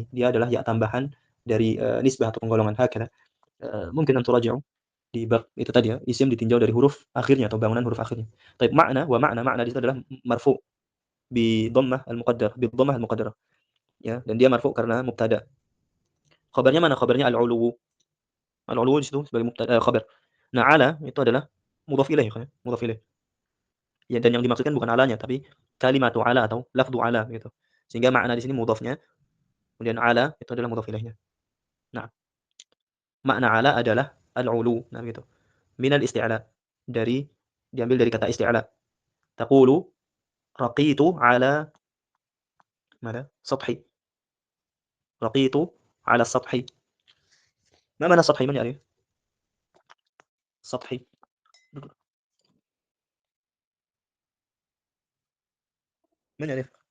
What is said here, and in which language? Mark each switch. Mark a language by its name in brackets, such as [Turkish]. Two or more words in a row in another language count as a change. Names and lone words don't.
[Indonesian] Dia adalah ya tambahan dari nisbah atau penggolongan hakadha. Mungkin [Arabic] أنتم تراجعون [Indonesian] di bab itu tadi ya, isim ditinjau dari huruf akhirnya atau bangunan huruf akhirnya. Baik, makna di situ adalah [Arabic] مرفوع بضمة المقدرة، بضمة المقدرة. [Indonesian] Ya, dan dia marfu' karena mubtada. Khabarnya mana? Khabarnya al-'uluwu. Al-'uluwu di situ sebagai khabar. Nah, ala itu adalah [Arabic] مضاف إليه [Indonesian] kan ya, [Arabic] مضاف إليه. [Indonesian] Ya, dan yang dimaksudkan bukan alanya tapi [Arabic] كلمة على [Indonesian] atau [Arabic] لفظ على [Indonesian] gitu. Sehingga makna di sini mudhafnya, kemudian ala itu adalah mudhaf ilaihnya. Nah, makna ala adalah al-'ulu, nah gitu. [Arabic] من الاستعلاء, [Indonesian] dari diambil dari kata isti'la. [Arabic] تقول رقيت على ماذا؟ سطحي. رقيت على السطح. ما معنى سطحي؟ من يعرف؟ سطحي. من يعرف؟